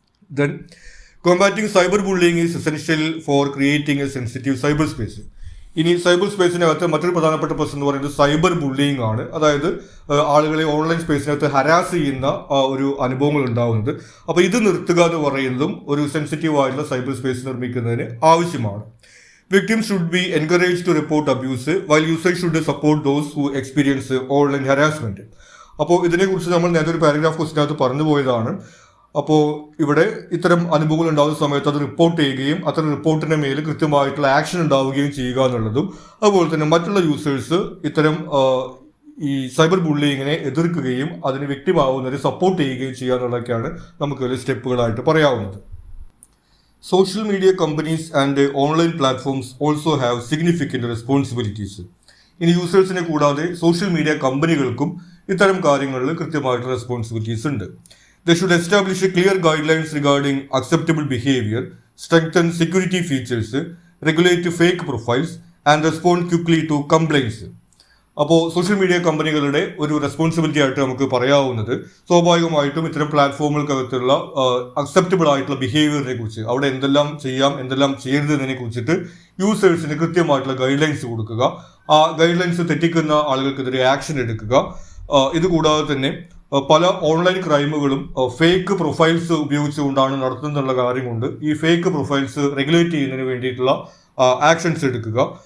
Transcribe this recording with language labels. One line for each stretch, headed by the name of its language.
English: Then combating cyber bullying is essential for creating a sensitive cyber space.
Malayalam: ഇനി cyber സ്പേസിനകത്ത് മറ്റൊരു പ്രധാനപ്പെട്ട പ്രശ്നം എന്ന് പറയുന്നത് സൈബർ ബുള്ളിങ് ആണ്. അതായത് ആളുകളെ ഓൺലൈൻ സ്പേസിനകത്ത് ഹരാസ് ചെയ്യുന്ന ഒരു അനുഭവങ്ങൾ ഉണ്ടാവുന്നത്. അപ്പോൾ ഇത് നിർത്തുക എന്ന് പറയുന്നതും ഒരു സെൻസിറ്റീവ് ആയിട്ടുള്ള സൈബർ സ്പേസ് നിർമ്മിക്കുന്നതിന് ആവശ്യമാണ്.
English: Victims should be encouraged to report abuse, while users should support those who experience online harassment.
Malayalam: അപ്പോൾ ഇതിനെക്കുറിച്ച് നമ്മൾ നേരത്തെ ഒരു പാരഗ്രാഫ് ക്വസ്റ്റിനകത്ത് പറഞ്ഞു പോയതാണ്. അപ്പോൾ ഇവിടെ ഇത്തരം അനുഭവങ്ങൾ ഉണ്ടാകുന്ന സമയത്ത് അത് റിപ്പോർട്ട് ചെയ്യുകയും അത്തരം റിപ്പോർട്ടിൻ്റെ മേൽ കൃത്യമായിട്ടുള്ള ആക്ഷൻ ഉണ്ടാവുകയും ചെയ്യുക എന്നുള്ളതും അതുപോലെ തന്നെ മറ്റുള്ള യൂസേഴ്സ് ഇത്തരം ഈ സൈബർ ബുള്ളിങ്ങിനെ എതിർക്കുകയും അതിന് വ്യക്തിമാവുന്നവരെ സപ്പോർട്ട് ചെയ്യുകയും ചെയ്യുക എന്നുള്ളതൊക്കെയാണ് നമുക്ക് വലിയ സ്റ്റെപ്പുകളായിട്ട് പറയാവുന്നത്.
English: Social media companies and online platforms also have significant responsibilities.
Malayalam: ഇനി യൂസേഴ്സിനെ കൂടാതെ സോഷ്യൽ മീഡിയ കമ്പനികൾക്കും ഇത്തരം കാര്യങ്ങളിൽ കൃത്യമായിട്ടുള്ള റെസ്പോൺസിബിലിറ്റീസ് ഉണ്ട്.
English: They should establish clear guidelines regarding acceptable behavior, strengthen security features, regulate fake profiles, and respond quickly to complaints.
Malayalam: അപ്പോൾ social media കമ്പനികളുടെ ഒരു റെസ്പോൺസിബിലിറ്റി ആയിട്ട് നമുക്ക് പറയാവുന്നത് സ്വാഭാവികമായിട്ടും ഇത്തരം പ്ലാറ്റ്ഫോമുകൾക്കകത്തുള്ള അക്സെപ്റ്റബിൾ ആയിട്ടുള്ള ബിഹേവിയറിനെ കുറിച്ച്, അവിടെ എന്തെല്ലാം ചെയ്യാം എന്തെല്ലാം ചെയ്യരുത് എന്നതിനെ കുറിച്ചിട്ട് യൂസേഴ്സിന് കൃത്യമായിട്ടുള്ള ഗൈഡ് ലൈൻസ് കൊടുക്കുക. ആ ഗൈഡ് ലൈൻസ് തെറ്റിക്കുന്ന ആളുകൾക്കെതിരെ ആക്ഷൻ എടുക്കുക. ഇതുകൂടാതെ തന്നെ പല ഓൺലൈൻ ക്രൈമുകളും ഫേക്ക് പ്രൊഫൈൽസ് ഉപയോഗിച്ചുകൊണ്ടാണ് നടത്തുന്നുള്ള കാര്യം കൊണ്ട് ഈ ഫേക്ക് പ്രൊഫൈൽസ് റെഗുലേറ്റ് ചെയ്യുന്നതിന് വേണ്ടിയിട്ടുള്ള ആക്ഷൻസ് എടുക്കുക.